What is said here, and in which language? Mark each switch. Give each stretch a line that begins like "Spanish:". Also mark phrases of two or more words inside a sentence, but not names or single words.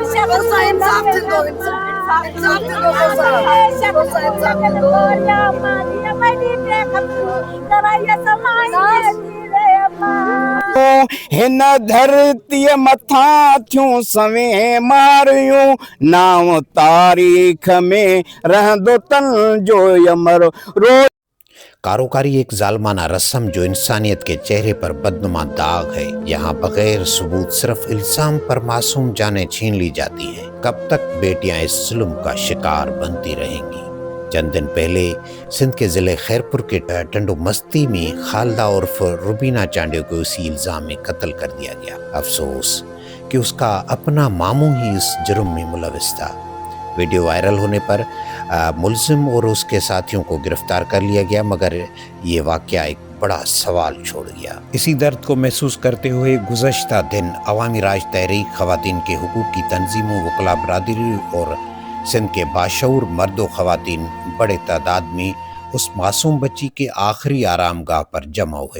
Sindhi: روزا انصاف ٿيندو، انصاف ٿيندو روزا انصاف ٿيندو Rosa insaf thindho. हिन धरतीअ मथां थियूं सवें मारियूं, नाम तारीख़ में रहंदो तन जो यमर रोज़।
Urdu: کاروکاری ایک ظالمانہ رسم جو انسانیت کے چہرے پر بدنما داغ ہے. یہاں بغیر ثبوت صرف الزام پر معصوم جانیں چھین لی جاتی ہیں. کب تک بیٹیاں اس ظلم کا شکار بنتی رہیں گی? چند دن پہلے سندھ کے ضلعے خیرپور کے ٹنڈو مستی میں خالدہ عرف روبینہ چانڈیو کو اسی الزام میں قتل کر دیا گیا. افسوس کہ اس کا اپنا ماموں ہی اس جرم میں ملوث تھا. ویڈیو وائرل ہونے پر ملزم اور اس کے ساتھیوں کو گرفتار کر لیا گیا، مگر یہ واقعہ ایک بڑا سوال چھوڑ گیا. اسی درد کو محسوس کرتے ہوئے گزشتہ دن عوامی راج تحریک، خواتین کے حقوق کی تنظیموں، وکلا برادری اور سندھ کے باشعور مرد و خواتین بڑے تعداد میں اس معصوم بچی کے آخری آرام گاہ پر جمع ہوئے.